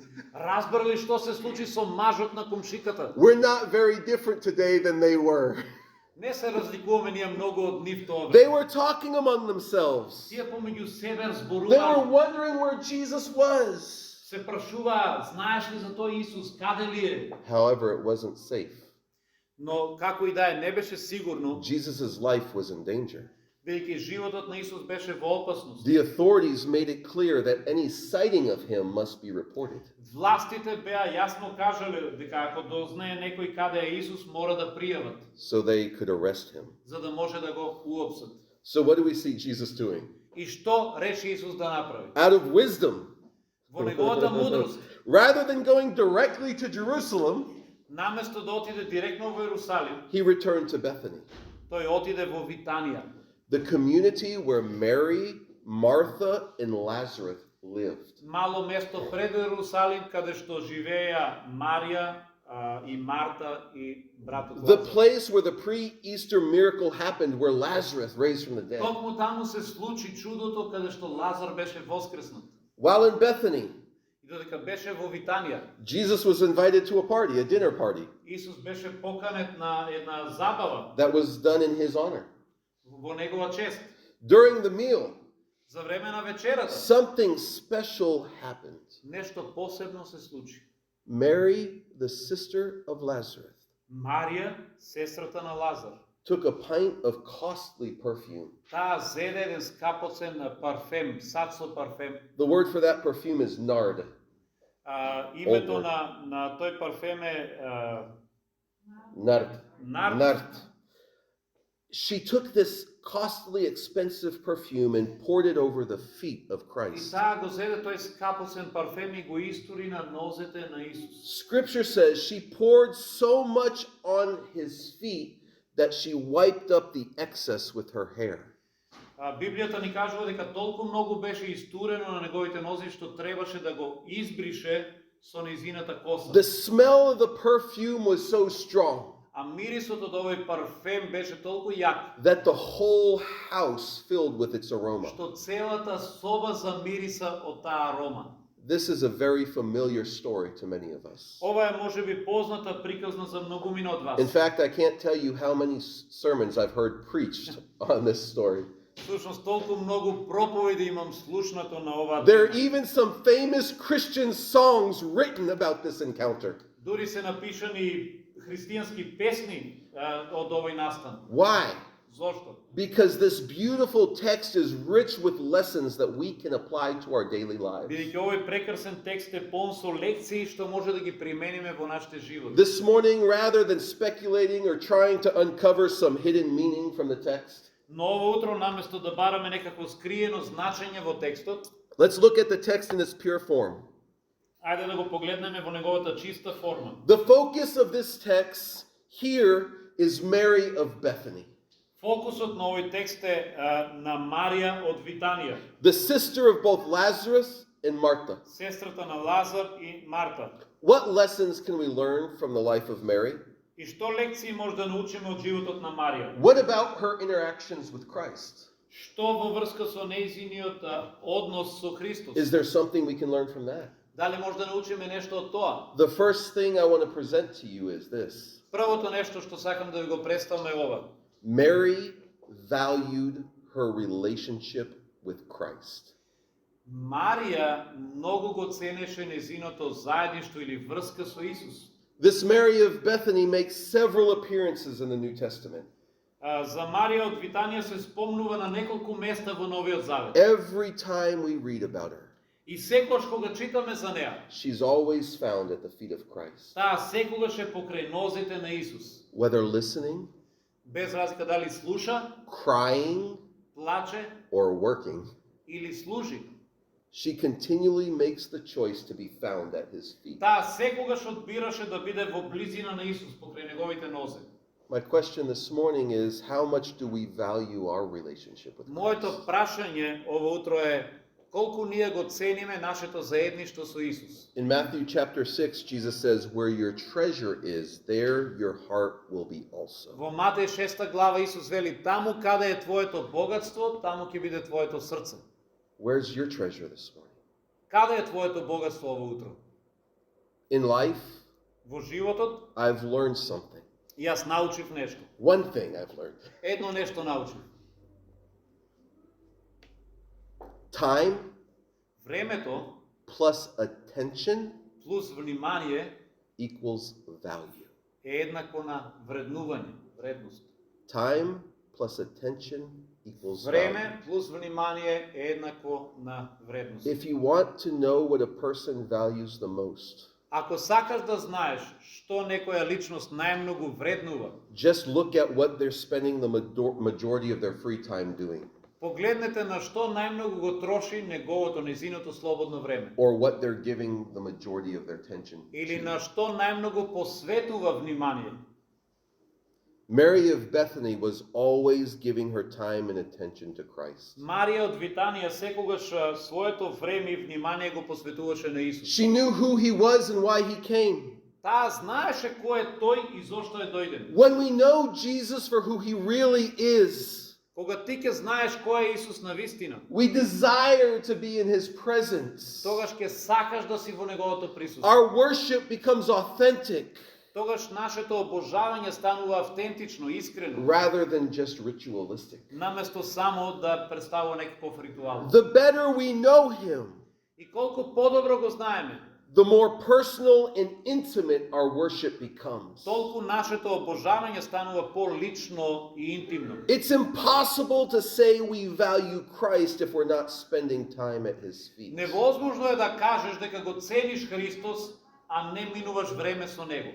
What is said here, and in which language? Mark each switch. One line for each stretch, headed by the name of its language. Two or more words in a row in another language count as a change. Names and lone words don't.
Macedonian: Разбрали што се случи со мажот на комшиката?
English: We're not very different today than they were.
Macedonian: Не се разликуваме ние многу од нив тоа
English: They
Macedonian: време.
English: were talking among themselves.
Macedonian: Тие помеѓу себе
English: They were
Macedonian: зборуваат,
English: wondering where Jesus was.
Macedonian: се прашуваат, знаеш ли за тој Исус, каде ли е?
English: However, it wasn't safe.
Macedonian: Но како и да е, не беше сигурно,
English: Jesus' life was in danger.
Macedonian: бидејќи животот на Исус беше во опасност.
English: The authorities made it clear that any sighting of him must be reported.
Macedonian: Властите беа јасно кажале дека ако дознае некој каде е Исус, мора да пријават,
English: So they could arrest him.
Macedonian: за да може да го уопсат.
English: So what do we see Jesus doing?
Macedonian: И што реши Исус да направи?
English: Out of wisdom,
Macedonian: Во неговата мудрост,
English: rather than going directly to Jerusalem,
Macedonian: наместо да отиде директно во Иерусалим,
English: he returned to Bethany,
Macedonian: тој отиде во Витанија,
English: the community where Mary, Martha, and Lazarus lived.
Macedonian: мало место пред Иерусалим, каде што живееја Марија и Марта и братот
English: The
Macedonian: Лазар.
English: place where the pre-Easter miracle happened, where Lazarus raised from the dead.
Macedonian: Токму таму се случи чудото каде што Лазар беше воскреснат.
English: While in Bethany,
Macedonian: И додека беше во Витанија,
English: Jesus was invited to a party, a dinner party,
Macedonian: Исус беше поканет на една забава
English: that was done in his honor.
Macedonian: во негова чест.
English: During the meal,
Macedonian: За време на вечерата
English: something special happened.
Macedonian: нешто посебно се случи.
English: Mary, the sister of Lazarus,
Macedonian: Марија, сестрата на Лазар,
English: took a pint of costly perfume.
Macedonian: таа зеде еден скапоцен парфем, сад со парфем.
English: The word for that perfume is nard.
Macedonian: Името Олдвард. на тој парфем е
English: Nard.
Macedonian: нард.
English: Nard. She took this costly, expensive perfume and poured it over the feet of
Macedonian: И
English: Christ.
Macedonian: таа го зеде тој скапоцен парфем и го истури на нозете на Исус.
English: Scripture says she poured so much on his feet that she wiped up the excess with her hair.
Macedonian: Библијата ни кажува дека толку многу беше истурено на неговите нозе што требаше да го избрише со нејзината коса.
English: The smell of the perfume was so strong
Macedonian: А мирисот од овој парфем беше толку јак,
English: that the whole house filled with its aroma.
Macedonian: што целата соба замириса од таа арома.
English: This is a very familiar story to many of us.
Macedonian: Ова е можеби позната приказна за многумина од вас.
English: In fact, I can't tell you how many sermons I've heard preached on this story.
Macedonian: Всушност толку многу проповеди имам слушнато на ова.
English: There are even some famous Christian songs written about this encounter.
Macedonian: Дури се напишани христијански песни од овој настан.
English: Why?
Macedonian: Зошто?
English: Because this beautiful text is rich with lessons that we can apply to our daily lives.
Macedonian: Бидејќи овој прекрасен текст е полн со лекции што може да ги примениме во нашите животи.
English: This morning, rather than speculating or trying to uncover some hidden meaning from the text,
Macedonian: Но ово утро наместо да бараме некакво скриено значење во текстот,
English: let's look at the text in its pure form.
Macedonian: ајде да го погледнеме во неговата чиста форма.
English: The focus of this text here is Mary of Bethany,
Macedonian: Фокусот на овој текст е на Марија од Витанија,
English: the sister of both Lazarus and Martha.
Macedonian: сестрата на Лазар и Марта.
English: What lessons can we learn from the life of Mary?
Macedonian: И што лекции може да научиме од животот на Марија?
English: What about her interactions with Christ?
Macedonian: Што во врска со нејзиниот однос со Христос?
English: Is there something we can learn from that?
Macedonian: Дали може да научиме нешто од тоа?
English: The first thing I want to present to you is this.
Macedonian: Првото нешто што сакам да ви го представам е ова.
English: Mary valued her relationship with Christ.
Macedonian: Марија многу го ценеше нејзиното заедништво или врска со Исус.
English: This Mary of Bethany makes several appearances in the New Testament.
Macedonian: За Марија од Витанија се спомнува на неколку места во Новиот Завет.
English: Every time we read about her,
Macedonian: И секогаш кога читаме за неа,
English: she's always found at the feet of Christ.
Macedonian: таа секогаш е покрај нозете на Исус.
English: Whether listening,
Macedonian: Без разлика дали слуша,
English: crying,
Macedonian: плаче
English: or working,
Macedonian: или служи.
English: she continually makes the choice to be found at his feet.
Macedonian: Таа секогаш одбираше да биде во близина на Исус покрај неговите нозе.
English: My question this morning is, how much do we value our relationship with Christ?
Macedonian: Моето прашање ово утро е колку ние го цениме нашето заедништво со Исус.
English: In Matthew chapter 6, Jesus says, where your treasure is, there your heart will be also.
Macedonian: Во Матеј 6 глава Исус вели: таму каде е твоето богатство, таму ќе биде твоето срце.
English: Where's your treasure this morning?
Macedonian: Каде е твоето богатство ово утро?
English: In life,
Macedonian: Во животот
English: I've learned something.
Macedonian: јас научив нешто.
English: One thing I've learned.
Macedonian: Едно нешто научив.
English: Time
Macedonian: Времето
English: plus attention
Macedonian: плюс внимание
English: equals value.
Macedonian: е еднакво на вреднување, вредност.
English: Time plus attention equals value.
Macedonian: Време плюс внимание е еднакво на вредност.
English: If you want to know what a person values the most,
Macedonian: Ако сакаш да знаеш што некоја личност најмногу вреднува,
English: just look at what they're spending the majority of their free time doing.
Macedonian: Погледнете на што најмногу го троши незиното слободно време.
English: or what they're giving the majority of their attention
Macedonian: Или
English: to.
Macedonian: на што најмногу посветува внимание.
English: Mary of Bethany was always giving her time and attention to Christ.
Macedonian: Марија од Витанија секогаш своето време и внимание го посветуваше на Исус.
English: She knew who he was and why he came.
Macedonian: Таа знаеше кој е тој и зошто е дојден.
English: When we know Jesus for who he really is,
Macedonian: Кога ти ќе знаеш кој е Исус на вистина,
English: we desire to be in his presence.
Macedonian: тогаш ќе сакаш да си во неговото присуство.
English: Our worship becomes authentic
Macedonian: Тогаш нашето обожавање станува автентично, искрено,
English: rather than just ritualistic.
Macedonian: наместо само да представува некаков ритуал.
English: The better we know him,
Macedonian: И колку подобро го знаеме,
English: the more personal and intimate our worship becomes.
Macedonian: толку нашето обожавање станува полично и интимно.
English: It's impossible to say we value Christ if we're not spending time at his feet.
Macedonian: Невозможно е да кажеш дека го цениш Христос, а не минуваш време со него.